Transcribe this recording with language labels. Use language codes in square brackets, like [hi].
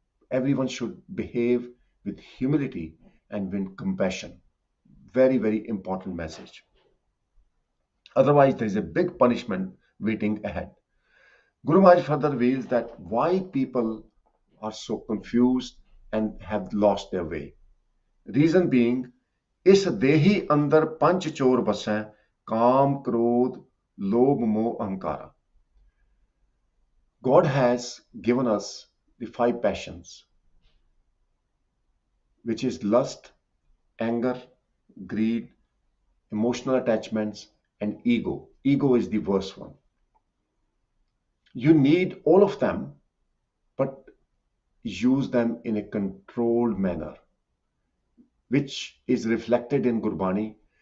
[en] Everyone should behave with humility and with compassion. Very, very important message. Otherwise, there is a big punishment waiting ahead. Guru Maharaj further reveals that why people are so confused and have lost their way. Reason being, [pa] इस देही अंदर पंच चोर बसें काम क्रोध लोभ मोह अहंकार. [en] God has given us the 5 passions, which is lust, anger, greed, emotional attachments, and ego. Ego is the worst one. You need all of them, but use them in a controlled manner, which is reflected in Gurbani.